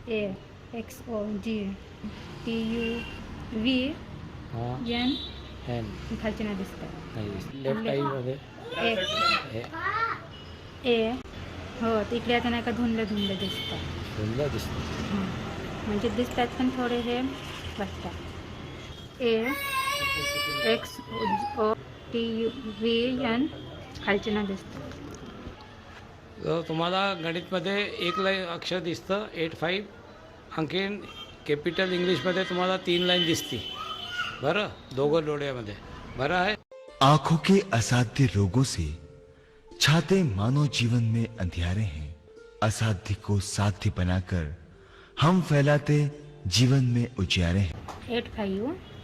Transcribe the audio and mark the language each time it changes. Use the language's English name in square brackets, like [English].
[Marathi] A XOG TUV N खालचं ना दिसतं. नाही दिसतं. लेफ्ट आई मध्ये ए हो तिकडे आता नाही का धुंदलं दिसतं. धुंदलं दिसतं. म्हणजे दिसतात पण थोडे हे वाटतात. A XOTUVN खालचं ना दिसतं. तुम्हाला गणितमध्ये एक लाईन अक्षर दिसतं 85. आणखीन कॅपिटल इंग्लिशमध्ये तुम्हाला 3 लाईन दिसती. बरं, दोघं डोळ्यामध्ये बरं आहे. [Hindi] आंखों के असाध्य रोगों से छाते मानव जीवन में अंधियारे हैं. असाध्य को साध्य बनाकर हम फैलाते जीवन में उजियारे हैं.